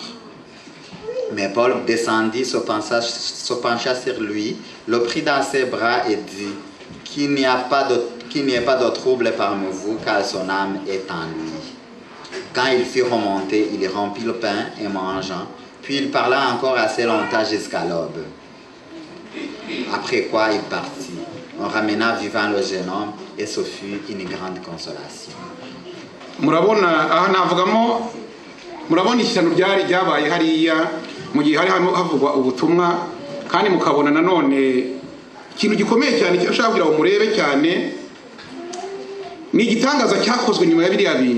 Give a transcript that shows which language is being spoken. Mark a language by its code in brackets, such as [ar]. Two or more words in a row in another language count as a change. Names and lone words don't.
[fr] Mais Paul descendit, se pencha sur lui, le prit dans ses bras et dit qu'il n'y ait pas de trouble parmi vous, car son âme est en lui. Quand il fut remonté, il rompit le pain et mangeant, puis il parla encore assez longtemps jusqu'à l'aube. Après quoi il partit. On ramena vivant le jeune homme et ce fut une grande consolation. [rw] Murabona ishyano ryabaye hariya mu gihe hari havugwa ubutumwa, kandi mukabona nanone ikintu gikomeye cyane cyo ushaka kugira ngo murebe cyane ni igitangaza cyakozwe nyuma ya biriya bintu.